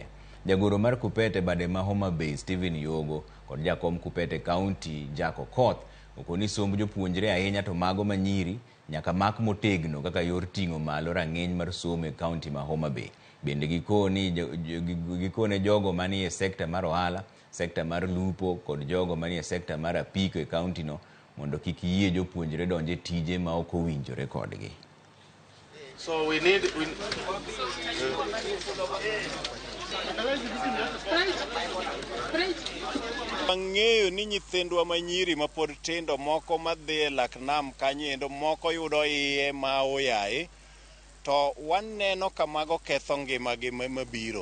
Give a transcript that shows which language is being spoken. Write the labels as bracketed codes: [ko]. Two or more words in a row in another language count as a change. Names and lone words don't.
[luo] Jagoro mar KUPPET bade ma Homa Bay Stephen Yogo kod jakom KUPPET e kaunti Jako Koth okoni somb jopuonjre ahinya to mago manyiri nyaka mak motegno kaka yor ting'o malo rang'eny mar somo e kaunti ma Homa Bay. Bende gikone jogo manie sekta mar ohala, sekta mar lupo kod jogo manie sekta mar apiko e kaunti no mondo kik yie jopuonjre donje tije ma ok owinjore kodgi. [en] So we need [luo] Ang'eyo ni nyithindwa manyiri ma pod tindo moko madhi e lak nam kanyo moko yudo iye ma oyaye to waneno ka mago ketho ngimagi mabiro.